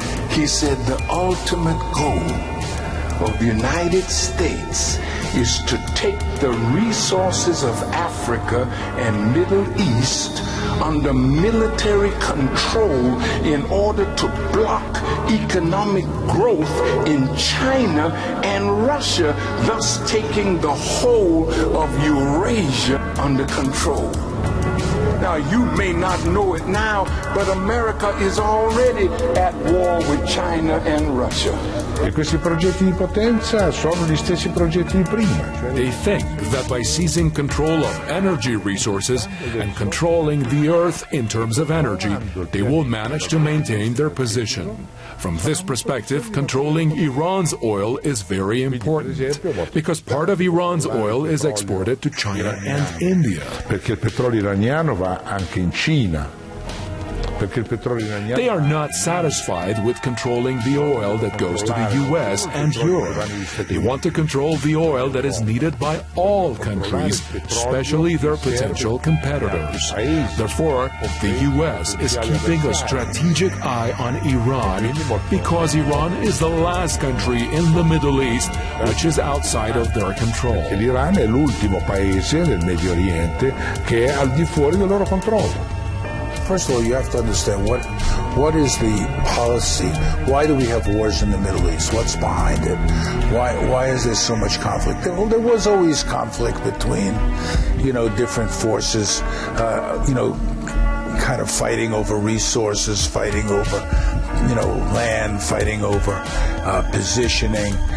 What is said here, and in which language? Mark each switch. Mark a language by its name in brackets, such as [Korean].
[English] He said the ultimate goal of the United States is to take the resources of Africa and Middle East under military control in order to block economic growth in China and Russia, thus taking the whole of Eurasia under control. Now, you may not know it now, but America is already at war with China and Russia. [Italian] E questi progetti di potenza sono gli stessi progetti di prima. [English] They think that by seizing control of energy resources and controlling the earth in terms of energy, they will manage to maintain their position. From this perspective, controlling Iran's oil is very important, because part of Iran's oil is exported to China and India. [Italian] Perché il petrolio iraniano va anche in Cina. [English] They are not satisfied with controlling the oil that goes to the US and Europe. They want to control the oil that is needed by all countries, especially their potential competitors. Therefore, the US is keeping a strategic eye on Iran because Iran is the last country in the Middle East which is outside of their control. [Italian] L'Iran è l'ultimo paese del Medio Oriente che è al di fuori del loro controllo. [English] First of all, you have to understand what is the policy? Why do we have wars in the Middle East? What's behind it? Why is there so much conflict? Well, there was always conflict between, different forces, kind of fighting over resources, fighting over, land, fighting over positioning.